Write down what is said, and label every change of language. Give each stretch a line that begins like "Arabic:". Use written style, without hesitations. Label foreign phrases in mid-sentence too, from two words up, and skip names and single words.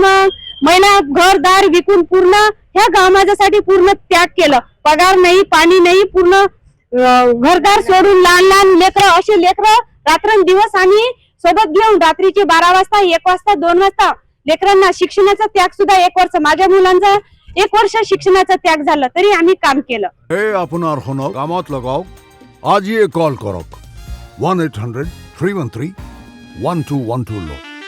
Marathi: मग महिला घरदार विकून पूर्ण ह्या गाव माझ्यासाठी पूर्ण त्याग केलं, पगार नाही, पाणी नाही, पूर्ण घरदार सोडून लहान लेकरं, असे लेकरं रात्रंदिवस आम्ही सोबत घेऊन रात्रीचे 12 वाजता, 1 वाजता, 2 वाजता लेकरांना शिक्षणाचा त्याग सुद्धा 1 वर्ष, माझ्या मुलांचा 1 वर्ष शिक्षणाचा त्याग झाला तरी आम्ही काम केलं।
Assamese: हे আপনার হনো কামত লাগাও, আজই কল করক 1-800-313-1212 লো।